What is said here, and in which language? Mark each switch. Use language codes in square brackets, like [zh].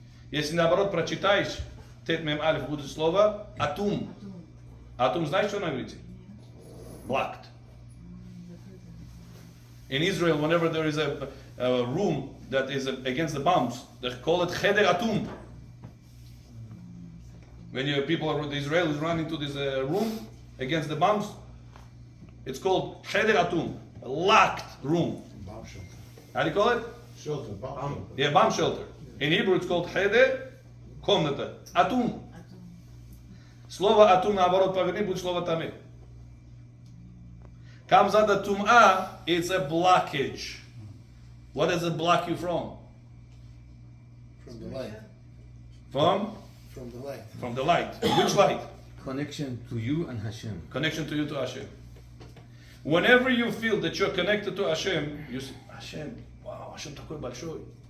[ru] Если наоборот прочитаешь Тет, Мем, Алиф будет слово Атум. Атум знаешь, что на иврите? [en] Blocked. In Israel, whenever there is a room that is against the bombs, they call it Cheder Atum. When the Israelis run into this room against the bombs, it's called Cheder Atum, a locked room. Bomb shelter. How do you call it? Shelter, bomb shelter. Yeah, bomb shelter. In Hebrew, it's called Cheder, комната, Atum. [ru] Слово Atum наоборот поверни, будет слово Тамeh. [en] Comes under Tum'ah, it's a blockage. What does it block you from? From the light. From? From the light. From the light. Which light? Connection to you and Hashem. Connection to you to Hashem. Whenever you feel that you're connected to Hashem, you say, Hashem, wow, Hashem [ru] такой большой.